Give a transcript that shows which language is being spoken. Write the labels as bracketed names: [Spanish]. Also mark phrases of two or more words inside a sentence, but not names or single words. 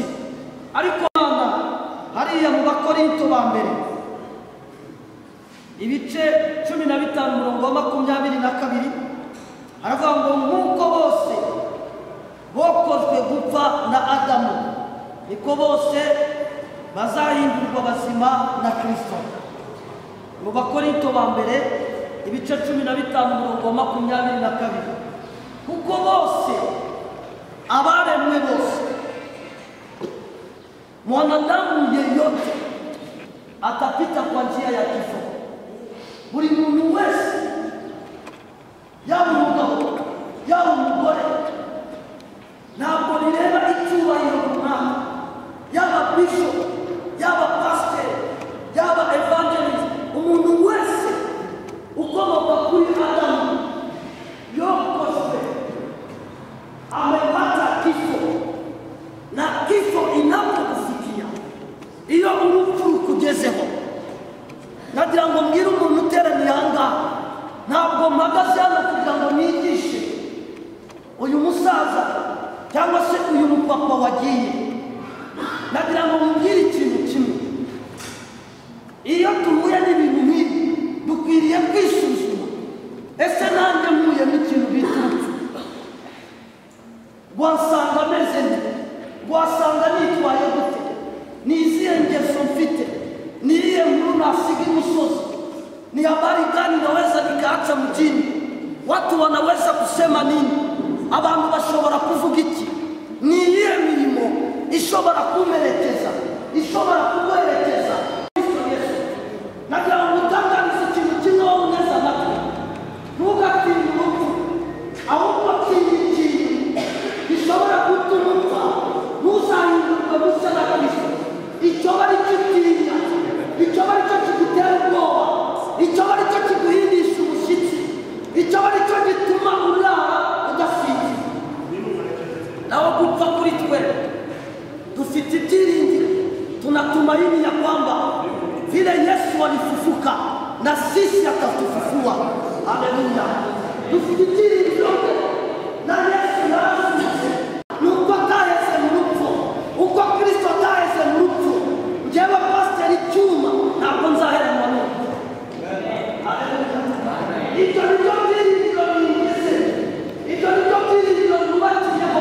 [Kinyarwanda] Ariko Imana hariya mu Bakorinto ba mbere ibice 15:22 haravuga ngo nk'uko bose bokozwe gupfa na Adamu, niko bose bazahindurwa bazima na Kristo. Mu Bakorinto ba mbere ibice 15:22, kuko bose abaremwe bose, [Swahili] mwanadamu yeyote atapita kwa njia ya kifo. [Kinyarwanda] Buri muntu wese, yaba umugabo yaba umugore, ntabwo bireba icyubahiro runaka, yaba bishop yaba pastor yaba evangelist, umuntu wese ukomoka kuri Adamu yokozwe [Swahili] amepata kifo, na kifo inapokufikia [Kinyarwanda] iyo urupfu rukugezeho. Nagira ngo mbwire umuntu uteraniye aha ngaha, ntabwo mpagaze hano kugira ngo nigishe uyu musaza cyangwa se uyu mupapa wagiye. Nagira ngo mbwire ikintu kimwe, iyo duhuye n'ibintu nk'ibi dukwiriye kwisuzuma. Ese nanjye mpuye n'ikintu bita urupfu, wasanga ameze nte? Wasanga nitwaye gute? Ni izihe ngeso mfite? Ni iyihe nkuru nasiga imusozi? [Swahili] Ni habari gani naweza nikaacha mjini? Watu wanaweza kusema nini? [Kinyarwanda] Abantu bashobora kuvuga iki? Ni iyihe mirimo ishobora kumerekeza, ishobora kuguherekeza Kristo Yesu? Nagira ngo utangarize ikintu kimwe wowe uneze amatwi, ntugatinye urupfu, ahubwo tinya ikintu gishobora gutuma upfa ntuzahindurwe mushya na Kristo. Icyo bari kitinya, icyo bari cyo kigutera ubwoba, icyo bari cyo kiguhindisha umushyitsi, icyo bari cyo gituma urara udasinzira. Naho gupfa kuri twe dufite ibyiringiro, [Swahili] tunatumaini ya kwamba vile Yesu alifufuka na sisi atatufufua. Haleluya! [Kinyarwanda] Dufite ibyiringiro na Yesu yarafutse, nuko ataheze mu rupfu, uko Kristo ataheze mu rupfu. Njyewe Pastor Cyuma ntabwo nzaheranwa n'urupfu. Ibyo ni byo byiringiro bingize, ibyo ni byo byiringiro nubakiyeho.